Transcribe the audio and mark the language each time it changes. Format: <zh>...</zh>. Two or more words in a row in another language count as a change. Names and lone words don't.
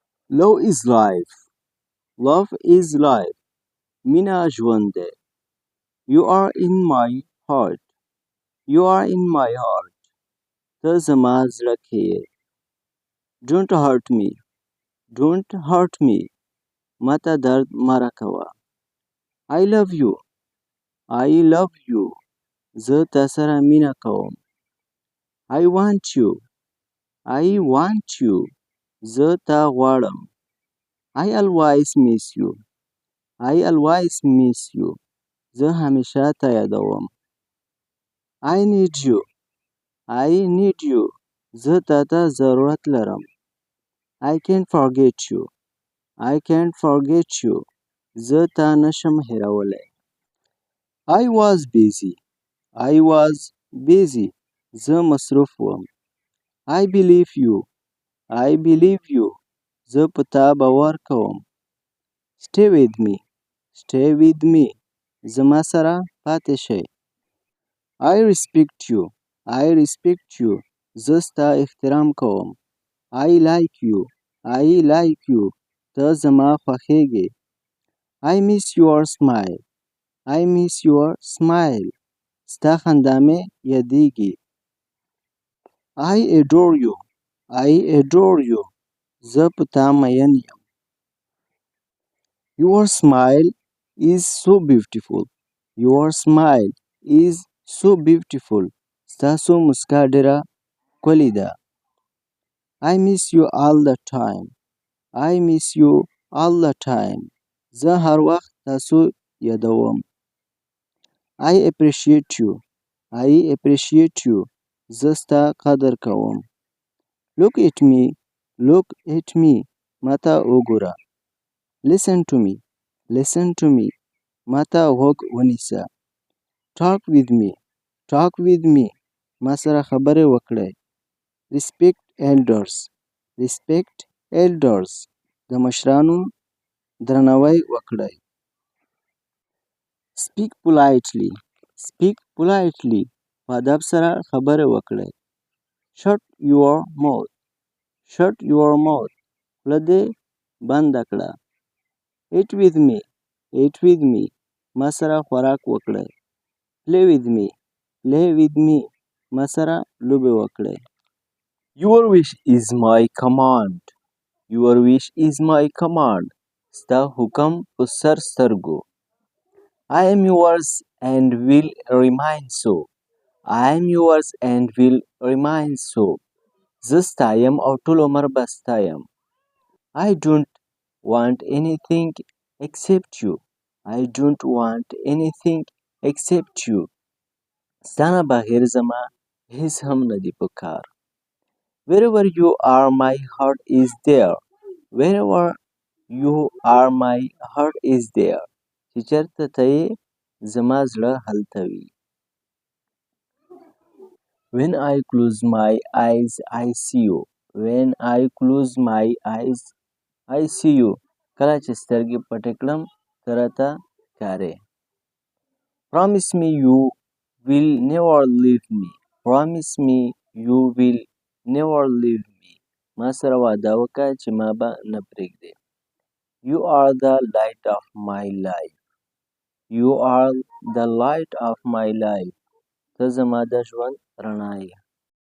<en>Love is life. Love is life.</en> <ps>مینه ژوند دی.</ps> <en>You are in my heart. You are in my heart.</en> <ps>ته زما زړه کې یې.</ps> <en>Don't hurt me. Don't hurt me.</en> <ps>ماته درد مه راکوه.</ps> <en>I love you. I love you.</en> <ps>زه تا سره مینه کوم.</ps> <en>I want you. I want you.</en> <ps>زه تا غواړم.</ps> <en>I always miss you. I always miss you.</en> <ps>زه همیشه تا یادوم.</ps> <en>I need you. I need you.</en> <ps>زه تا ته ضرورت لرم.</ps> <en>I can't forget you. I can't forget you.</en> <ps>زه تا نشم هیرولی.</ps> <en>I was busy. I was busy.</en> <ps>زه مصروف وم.</ps> <en>I believe you. I believe you.</en> <ps>زه په تا باور کوم.</ps> <en>Stay with me. Stay with me.</en> <ps>زما سره پاتې شئ.</ps> <en>I respect you. I respect you.</en> <ps>زه ستا احترام کوم.</ps> <en>I like you. I like you.</en> <ps>ته زما خوښیږې.</ps> <en>I miss your smile. I miss your smile.</en> <ps>ستا خندا مې یادیږي.</ps> <en>I adore you. I adore you.</en> <ps>زه په تا مین یم.</ps> <en>Your smile is so beautiful. Your smile is so beautiful.</en> <ps>ستاسو مسکا ډېره ښکلې ده.</ps> <en>I miss you all the time. I miss you all the time.</en> <ps>زه هر وخت تاسو یادوم.</ps> <en>I appreciate you. I appreciate you.</en> <ps>زه ستا قدر کوم.</ps> <en>Look at me. Look at me.</en> <ps>ماته وګوره.</ps> <en>Listen to me. Listen to me.</en> <ps>ماته غوږ ونیسه.</ps> <en>Talk with me. Talk with me.</en> <ps>ما سره خبرې وکړئ.</ps> <en>Respect elders. Respect elders.</en> <ps>د مشرانو درناوی وکړئ.</ps> <en>Speak politely. Speak politely.</en> <ps>په ادب سره خبرې وکړئ.</ps> <en>Shut your mouth. Shut your mouth.</en> <ps>خوله دې بنده کړه.</ps> <en>Eat with me. Eat with me.</en> <ps>ما سره خوراک وکړئ.</ps> <en>Play with me. Play with me.</en> <ps>ما سره لوبې وکړئ.</ps> <en>Your wish is my command. Your wish is my command.</en> <ps>ستا حکم په سر سترګو.</ps> <en>I am yours and will remain so. I am yours and will remain so.</en> <ps>زه ستا یم او ټول عمر به ستا یم.</ps> <en>I don't want anything except you. I don't want anything except you.</en> <ps>ستا نه بغیر زما هیڅ هم نه دي په کار.</ps> <en>Wherever you are my heart is there. Wherever you are my heart is there.</en> <ps>چې چېرته ته یې زما زړه هلته وي.</ps> <en>When I close my eyes I see you. When I close my eyes I see you.</en> <ps>کله چې سترګې پټې کړم ته راته ښکارې.</ps> <en>Promise me you will never leave me. Promise me you will never leave me.</en> <ps>ما سره وعده وکړه چې ما به نه پرېږدې.</ps> <en>You are the light of my life. You are the light of my life.</en> <ps>ته زما د ژوند رڼا یې.</ps>